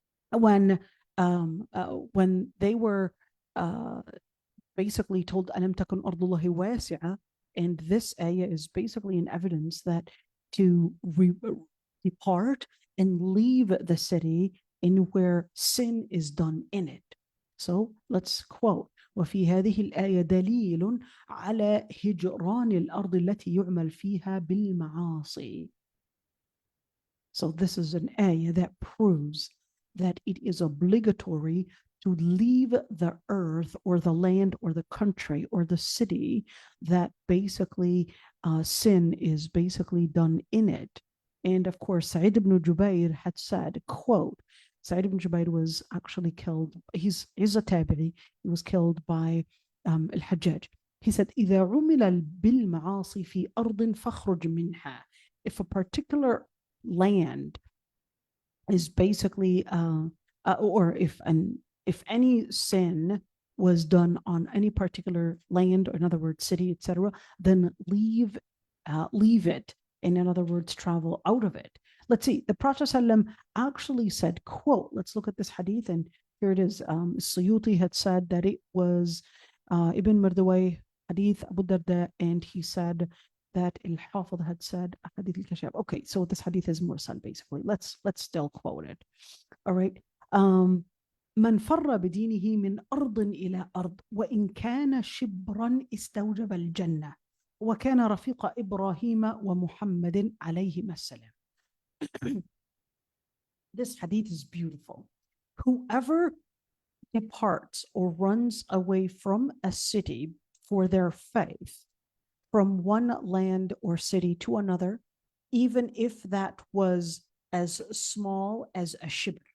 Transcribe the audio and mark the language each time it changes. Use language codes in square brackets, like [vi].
[en] When they were basically told, Alam takun ardullahi wasi'a, and this ayah is basically an evidence that to depart and leave the city in where sin is done in it. So let's quote, [ar] وفي هذه الآية دليل على هجران الأرض التي يعمل فيها بالمعاصي. [en] So this is an ayah that proves that it is obligatory to leave the earth or the land or the country or the city that basically sin is basically done in it. And of course, Sa'id ibn Jubayr had said, quote, Sa'id ibn Jubayr was actually killed. He's a tabi'i. He was killed by al-Hajjaj. He said, [ar] إذا عمل بالمعاصي في أرض فاخرج منها. [en] If a particular land is basically, or if any sin was done on any particular land, or in other words, city, etc., then leave it. And in other words, travel out of it. Let's see, the Prophet ﷺ actually said, quote, let's look at this hadith, and here it is. Suyuti had said that it was Ibn Mardaway, hadith Abu Darda, and he said that al-Hafidh had said hadith al-Kashaf. Okay, so this hadith is mursal basically. Let's still quote it. All right. [ar] من فر بدينه من أرض إلى أرض وإن كان شبرا استوجب الجنة وكان رفيق إبراهيم ومحمد عليهما السلام. [en] This hadith is beautiful. Whoever departs or runs away from a city for their faith, from one land or city to another, even if that was as small as a shibr.